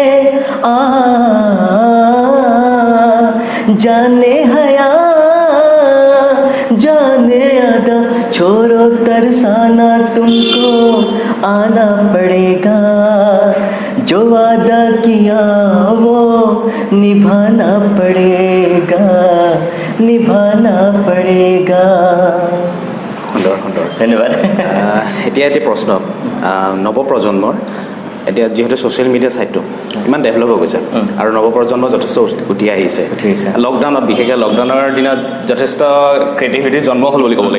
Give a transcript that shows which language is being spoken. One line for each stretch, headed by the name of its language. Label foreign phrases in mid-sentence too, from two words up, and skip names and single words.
Hindi: जाने हया जाने अदा छोड़ो तरसाना तुमको आना पड़ेगा, जो वादा किया वो निभाना पड़ेगा, निभाना पड़ेगा।
Assamese: ধন্যবাদ। এতিয়া এটি প্ৰশ্ন, নৱপ্ৰজন্মৰ এতিয়া যিহেতু ছ'চিয়েল মিডিয়া ছাইটটো ইমান ডেভেলপ হৈ গৈছে আৰু নৱপ্ৰজন্ম যথেষ্ট উঠি আহিছে। লকডাউনত বিশেষকৈ লকডাউনৰ দিনত যথেষ্ট ক্ৰিয়েটিভিটিৰ জন্ম হ'ল বুলি ক'ব লাগিব।